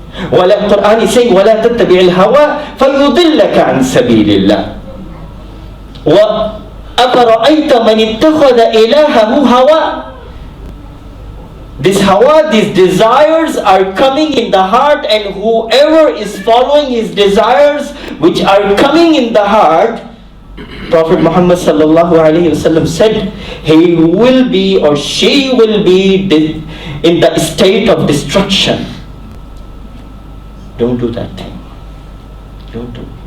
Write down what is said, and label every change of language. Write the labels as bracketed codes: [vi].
[ar] ولا [en] Quran is saying [ar] ولا تتبع الهوى فيضلك عن سبيل الله. وأفرأيت من اتخذ إلهه هوى. [en] This hawa, these desires are coming in the heart, and whoever is following his desires which are coming in the heart, Prophet Muhammad sallallahu alaihi wasallam said, he will be or she will be in the state of destruction. Don't do that thing. Don't do.